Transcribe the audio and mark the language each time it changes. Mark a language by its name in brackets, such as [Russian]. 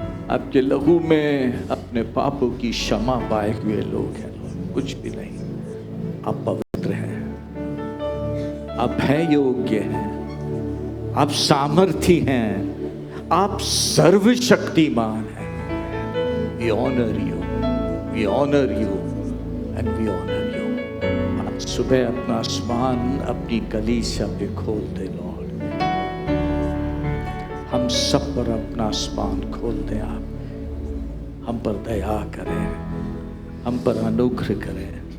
[Hindi] आपके लहू में अपने पापों की क्षमा पाए हुए लोग हैं लॉर्ड, कुछ भी नहीं। आप पवित्र हैं, आप हैं योग्य हैं, आप सामर्थी हैं, आप सर्वशक्तिमान हैं। [English] We honor you, we honor you and we honor you. [Hindi] आज सुबह अपना आसमान अपनी कलीसिया पे खोल दे लॉर्ड। हम सब पर अपना आसमान खोल दे आप। हम पर दया करें, हम पर अनुग्रह करें।